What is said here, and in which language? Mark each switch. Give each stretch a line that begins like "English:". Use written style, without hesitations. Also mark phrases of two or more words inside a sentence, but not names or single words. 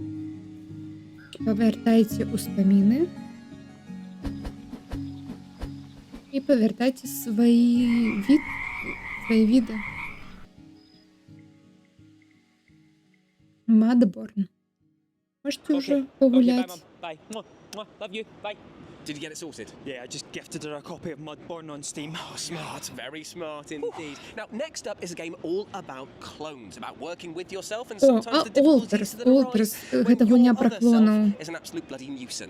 Belarusian: Павяртайце ўспаміны. і павяртайце свае віды. Мадборн.
Russian: Можете уже погулять.
English: Bye. Love you. Bye. Did you get it sorted? Yeah, I just gifted her a copy of Mudborn on Steam. Oh, smart. Very smart indeed. Now, next up is a game all about clones, about working with yourself and sometimes the difficulties that arise when your other self is an absolute bloody nuisance.